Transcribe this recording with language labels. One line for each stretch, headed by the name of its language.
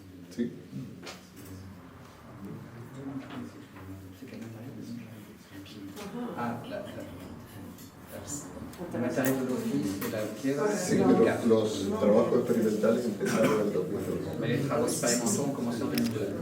Spanish: ¿Sí?
French: C'est quel matériel? Le matériel de l'office et la pièce,
Spanish: Sí,
French: c'est
Spanish: pero 2004. los trabajos experimentales empezaron en 2002.
French: Mais les travaux expérimentaux ont commencé en 2002.